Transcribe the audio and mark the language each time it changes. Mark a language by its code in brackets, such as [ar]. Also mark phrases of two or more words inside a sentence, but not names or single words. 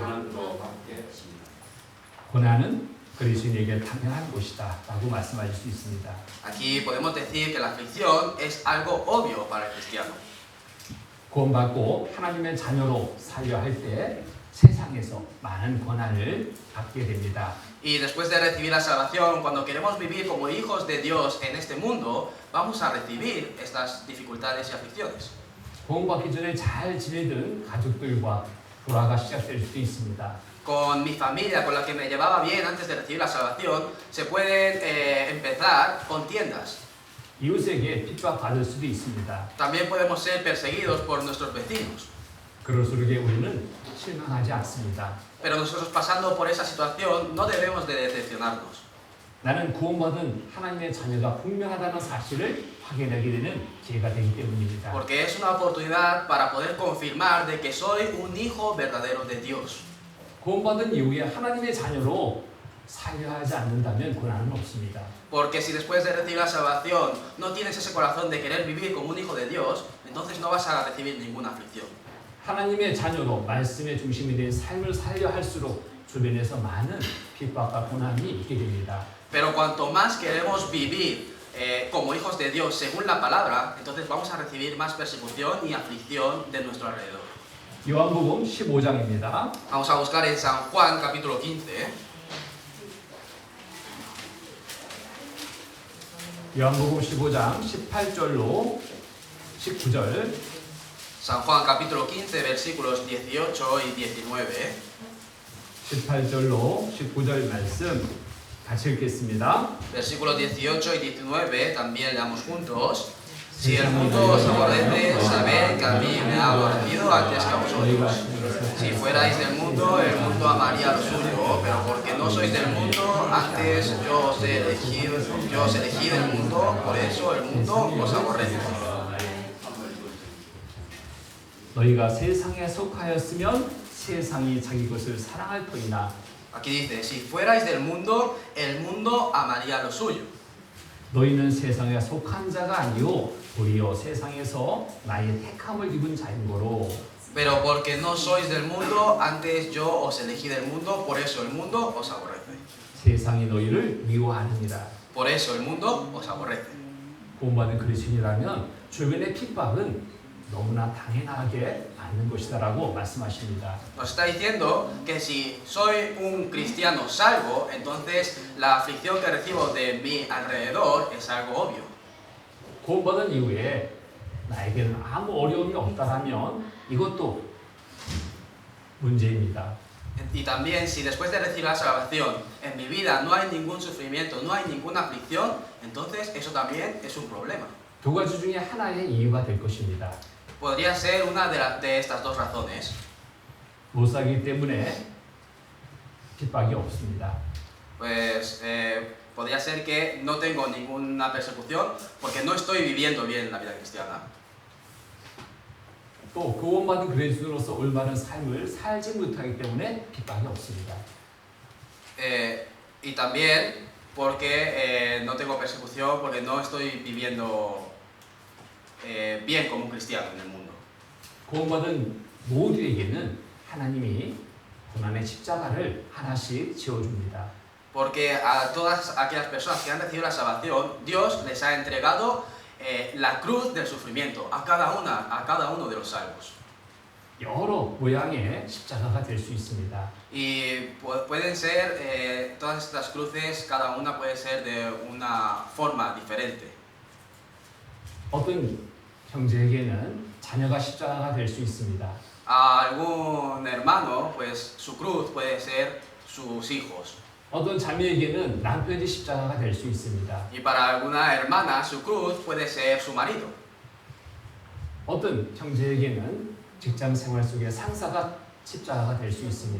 [ko] 고난은 그리스도인에게 당연한 것이다라고 말씀하실 수 있습니다. [es] Aquí podemos decir que la aflicción es algo obvio para el cristiano. [ko] 구원받고 하나님의 자녀로 살려 할 때 세상에서 많은 고난을 받게 됩니다. [es] Y después de recibir la salvación, cuando queremos vivir como hijos de Dios en este mundo, vamos a recibir estas dificultades y aflicciones. [ko] 구원받기 전에 잘 지내던 가족들과 불화가 시작될 수도 있습니다. [es] Con mi familia, con la que me llevaba bien antes de recibir la salvación, se pueden empezar contiendas. [ko] 이웃에게 핍박받을 수도 있습니다. [es] También podemos ser perseguidos por nuestros vecinos. [ko] 그럴수록 우리는 실망하지 않습니다. [es] Pero nosotros pasando por esa situación no debemos de decepcionarnos. [ko] 나는 구원받은 하나님의 자녀가 분명하다는 사실을 확인하게 되는 기회가 되기 때문입니다. [es] Porque es una oportunidad para poder confirmar de que soy un hijo verdadero de Dios. [ko] 구원받은 이후에 하나님의 자녀로 살려 하지 않는다면 고난은 없습니다. [es] Porque si después de recibir la salvación no tienes ese corazón de querer vivir como un hijo de Dios, entonces no vas a recibir ninguna aflicción. [ko] 하나님의 자녀로 말씀의 중심이 된 삶을 살려 할수록 주변에서 많은 핍박과 고난이 있게 됩니다. [es] Pero cuanto más queremos vivir como hijos de Dios según la palabra, entonces vamos a recibir más persecución y aflicción de nuestro alrededor. [ko] 요한복음 15장입니다. [es] Vamos a buscar en San Juan capítulo 15. [ko] 요한복음 15장 18절로 19절. [es] San Juan capítulo 15 versículos 18 y 19. [ko] 18절로 19절 말씀 같이 읽겠습니다. [es] Versículos 18 y 19 también leamos juntos. Si el mundo os aborrece, sabed que a mí me ha aborrecido antes que a vosotros. Si fuerais del mundo, el mundo amaría lo suyo, pero porque no sois del mundo, antes yo os he elegido del mundo, por eso el mundo os aborrece. [ko] 너희가 세상에 속하였으면 세상이 자기 것을 사랑할 터이나 [es] Aquí dice, si fuerais del mundo, el mundo amaría lo suyo. [ko] 너희는 세상에 속한 자가 아니요 도리어 세상에서 나의 택함을 입은 자인 거로 [es] Pero porque no sois del mundo, antes yo os elegí del mundo, por eso el mundo os aborrece. [ko] 세상이 너희를 미워하느니라. [es] Por eso el mundo os aborrece. [ko] 구원받은 그리스도인이라면 주변의 핍박은 너무나 당연하게 받는 것이다라고 말씀하십니다. [es] Nos está diciendo que si soy un cristiano salvo, entonces la aflicción que recibo de mi alrededor es algo obvio. [ko] 구원받은 이후에 나에게는 아무 어려움이 없다라면 이것도 문제입니다. [es] Y también si después de recibir la salvación en mi vida no hay ningún sufrimiento, no hay ninguna aflicción, entonces eso también es un problema. [ko] 두 가지 중에 하나의 이유가 될 것입니다. [es] Podría ser una de estas dos razones. [ko] 못 살기 때문에 핍박이 없습니다. [es] Pues podría ser que no tengo ninguna persecución porque no estoy viviendo bien la vida cristiana. [ko] 또 구원받은 그리스도로서 올바른 삶을 살지 못하기 때문에 핍박이 없습니다. [es] Y también porque no tengo persecución porque no estoy viviendo bien como un cristiano en el mundo. [ko] 구원받은 모두에게는 하나님이 고난의 십자가를 하나씩 지어줍니다. [es] Porque a todas aquellas personas que han recibido la salvación, Dios les ha entregado la cruz del sufrimiento a cada uno de los salvos. [ko] 여러 모양의 십자가가 될 수 있습니다. [es] Y pueden ser, todas estas cruces, cada una puede ser de una forma diferente. [ko] 어떤 형제에게는 자녀가 십자가가 될 수 있습니다. [es] A algún hermano, pues su cruz puede ser sus hijos. [ko] 어떤 자매에게는 남편이 십자가가 될 수 있습니다. [es] Y para alguna hermana, su cruz puede ser su marido. [ko] 어떤 형제에게는 직장 생활 속에 상사가 십자가가 될 수 있습니다.